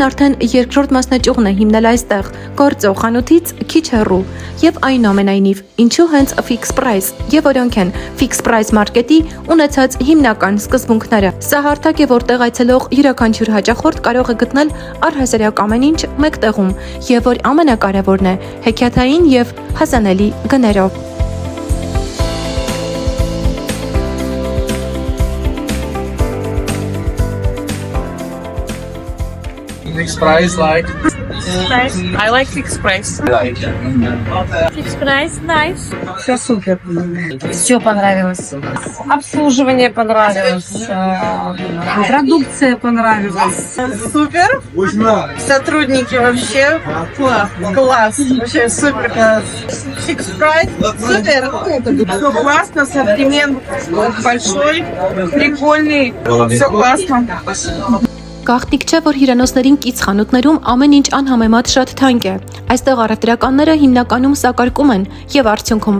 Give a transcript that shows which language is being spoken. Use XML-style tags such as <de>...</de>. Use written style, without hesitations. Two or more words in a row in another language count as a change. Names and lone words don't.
<hy>արդեն երկրորդ մասնաճյուղն է հիմնել այստեղ, գործող խանութից քիչ հեռու, եւ այնուամենայնիվ, ինչու հենց Fix Price, եւ որոնք են Fix Price Market-ի ունեցած հիմնական սկզբունքները։ Սա հարթակ է, որտեղ այցելող յուրաքանչյուր հաճախորդ կարող է գտնել առհասարակ ամեն ինչ մեկ տեղում, եւ որ ամենակարևորն է, հեքիաթային եւ հասանելի գներով։</hy> <en>Fix price like. Nice. I like Fix Price. Fix Price, nice.</en> <ru>Все супер. Все понравилось. Обслуживание понравилось. Продукция понравилась. Супер. Сотрудники вообще класс. Класс. Вообще супер. Fix Price. Супер. Все классно. Ассортимент большой. Прикольный. Все классно.</ru> <hy>Գաղտնիք չէ, որ հյուրանոցներին կից խանութներում ամեն ինչ անհամեմատ շատ թանկ է։ Այստեղ առևտրականները հիմնականում սակարկում են եւ արդյունքում</hy>